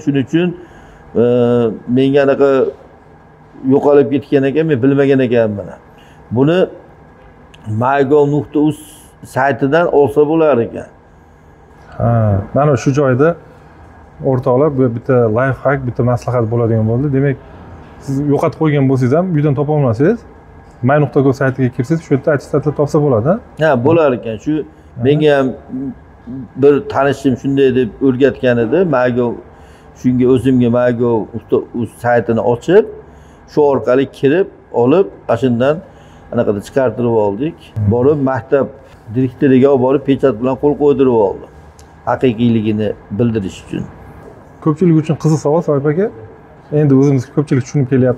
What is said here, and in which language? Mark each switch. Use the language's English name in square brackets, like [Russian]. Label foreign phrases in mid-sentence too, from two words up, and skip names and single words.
[Uzbek] Shuning uchun menga anaqa yo'qolib ketgan ekan, men bilmagan ekanman. Buni mygov.uz saytidan olsa bo'lar ekan. Ha, mana shu joyda o'rtoqlar, bu bitta [English] life hack, [Uzbek] bitta maslahat bo'ladigan bo'ldi. Demak, siz yo'qotib qo'ygan bo'lsangiz ham uydan topa olmasangiz, my.go saytiga kirsangiz, shu yerda attestatlab topsa bo'ladi. Ha, bo'lar ekan. Shu menga ham bir tanishim shunday deb o'rgatgan edi. Shunga o'zimga my.go saytini ochib, shu orqali kirib, olib, shundan anaqada chiqartirib oldik. Borib maktab direktoriga olib borib pechat bilan qo'l qo'ydirib oldim. Haqiqiyligini bildirish uchun. Ko'pchilik uchun qiziq savol, Soyib aka. Endi o'zimiz ko'pchilik tushunib kelyapti.